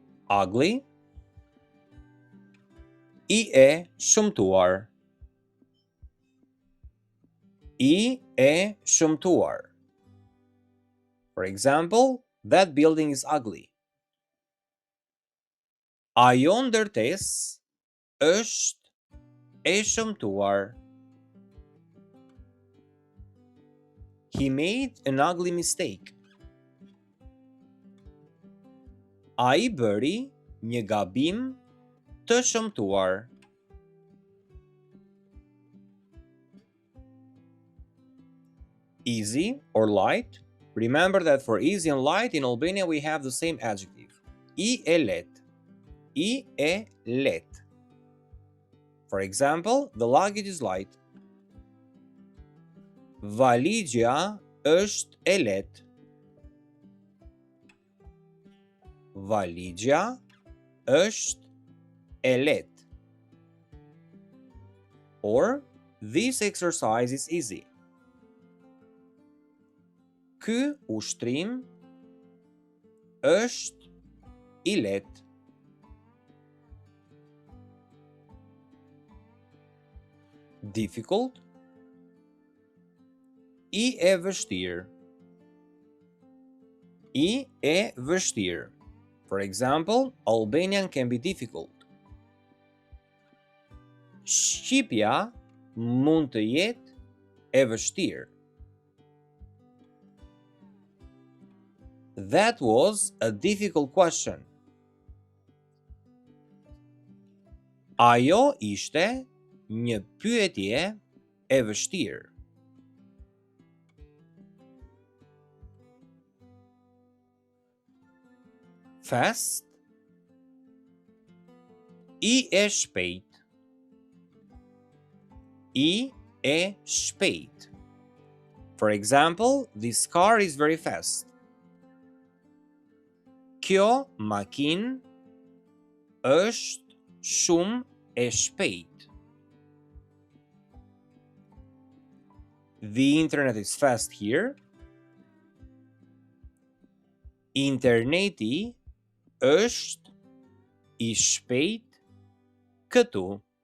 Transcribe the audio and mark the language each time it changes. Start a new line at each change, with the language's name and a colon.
Albanian: Ugly, I e shëmtuar. I e shëmtuar.
English: For example, that building is ugly.
Albanian: Ajo ndërtesë është e shëmtuar.
English: He made an ugly mistake.
Albanian: Ai bëri një gabim të shëmtuar.
English: Easy or light. Remember that for easy and light in Albania we have the same adjective.
Albanian: I e let. I e let.
English: For example, the luggage is light.
Albanian: Valigja është e lehtë. Valigja është e lehtë.
English: Or, this exercise is easy.
Albanian: Ky ushtrim është I lehtë. Difficult, I e vështirë. I e vështirë.
English: For example, Albanian can be difficult.
Albanian: Shqipja mund të jetë e vështirë.
English: That was a difficult question.
Albanian: Ajo ishte një pyetje e vështirë. Fast, I e shpejt. I e shpejt.
English: For example, this car is very fast.
Albanian: Kjo makinë është shumë e shpejt.
English: The internet is fast here.
Albanian: Interneti është I shpejt këtu.